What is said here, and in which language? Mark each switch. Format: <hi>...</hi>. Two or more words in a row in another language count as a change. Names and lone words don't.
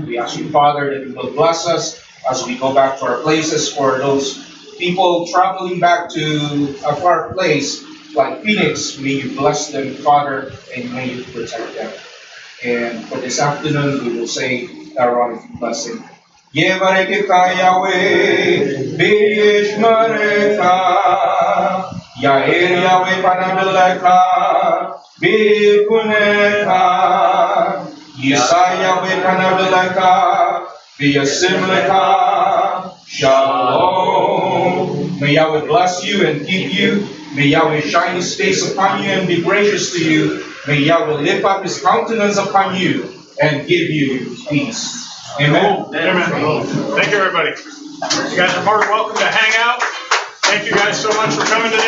<en>We ask you, Father, that you will bless us as we go back to our places. For those people traveling back to a far place like Phoenix, may you bless them, Father, and may you protect them. And for this afternoon, we will say our blessing.</en> <he>יברכך יהוה וישמרך יאר יהוה פניו אליך ויחנך ישא יהוה פניו אליך וישם לך,</he> <en>Shalom. May Yahweh bless you and keep you. May Yahweh shine His face upon you and be gracious to you. May Yahweh lift up His countenance upon you and give you peace. Amen. Amen. Thank you, everybody. You guys are more than welcome to hang out. Thank you guys so much for coming today.</en>